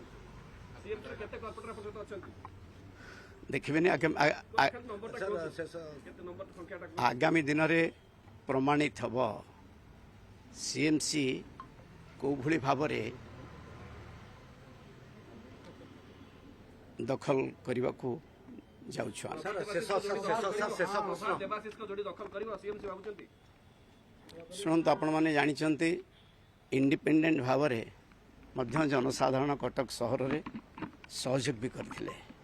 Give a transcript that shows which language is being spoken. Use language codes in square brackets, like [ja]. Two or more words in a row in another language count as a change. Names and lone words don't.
[hi] देखिए आगामी दिन में प्रमाणित हम सीएमसी को भली भाव [or] ଦଖଲ କରିବାକୁ ଯାଉଛୁ ଆମେ। ଶୁଣନ୍ତୁ, ଆପଣମାନେ ଜାଣିଛନ୍ତି ଇଣ୍ଡିପେଣ୍ଡେଣ୍ଟ ଭାବରେ ମଧ୍ୟ ଜନସାଧାରଣ କଟକ ସହରରେ ସହଯୋଗ ବି କରିଥିଲେ।